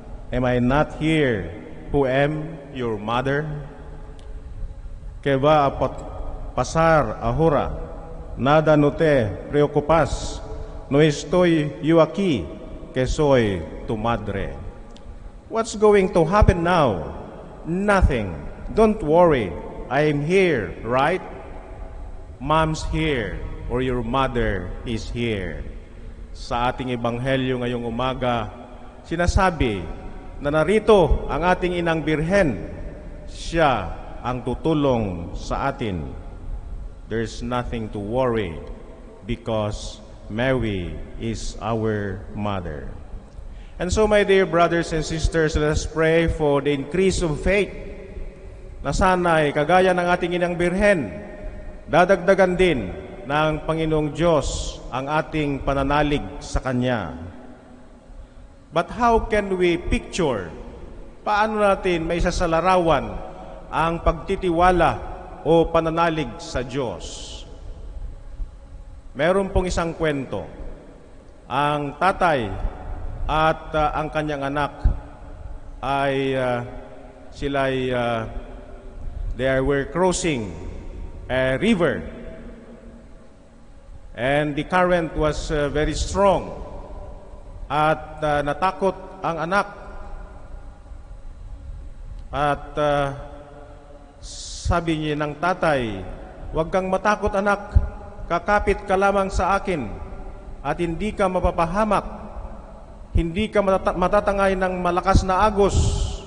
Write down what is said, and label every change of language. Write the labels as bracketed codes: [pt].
[en] Am I not here, who am your mother? [es] Que va a pasar ahora, nada no te preocupas, no estoy yo aquí, que soy tu madre." [en] What's going to happen now? Nothing. Don't worry. I'm here, right? Mom's here, or your mother is here. [tl] Sa ating ebanghelyo ngayong umaga, sinasabi na narito ang ating inang Birhen. Siya ang tutulong sa atin. [en] There's nothing to worry because Mary is our mother. And so, my dear brothers and sisters, let us pray for the increase of faith [tl] na sana'y kagaya ng ating inang Birhen, dadagdagan din ng Panginoong Diyos ang ating pananalig sa Kanya. [en] But how can we picture, [tl] paano natin may isasalarawan ang pagtitiwala o pananalig sa Diyos? Meron pong isang kwento. Ang tatay at ang kanyang anak ay sila'y [en] they were crossing a river, and the current was very strong, [tl] at natakot ang anak. At sabi niya ng tatay, "Huwag kang matakot anak, kakapit ka lamang sa akin at hindi ka mapapahamak, hindi ka matatangay ng malakas na agos."